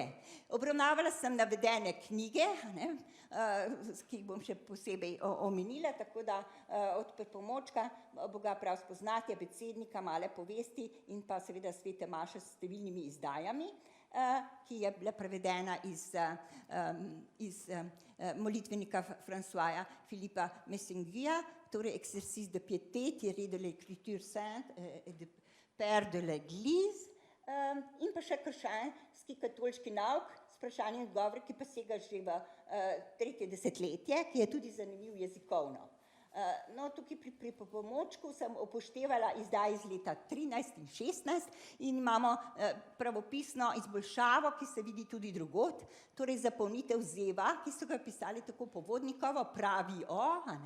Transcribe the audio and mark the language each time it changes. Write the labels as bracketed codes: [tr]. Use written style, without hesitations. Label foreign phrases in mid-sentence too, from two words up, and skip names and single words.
[sl] Obravnavala sem navedene knjige, ki jih bom še posebej omenila, tako da od pripomočka Boga prav spoznati, abecednika, male povesti in pa seveda Svete maše s številnimi izdajami, ki je bila prevedena iz molitvenika Françoisa Philippa Messinguia, torej [fr] Exercice de piété, tiré de l'écriture sainte et de Père de l'Église, [sl] in pa še krščanski katoliški nauk s vprašanjem in odgovori, ki pa sega že v 3. desetletje, ki je tudi zanimiv jezikovno. No, tukaj pri pripomočku sem upoštevala izdaj iz leta 13 in 16 in imamo pravopisno izboljšavo, ki se vidi tudi drugod, torej zapolnitev zeva, ki so ga pisali tako Povodnikovo, pravi o,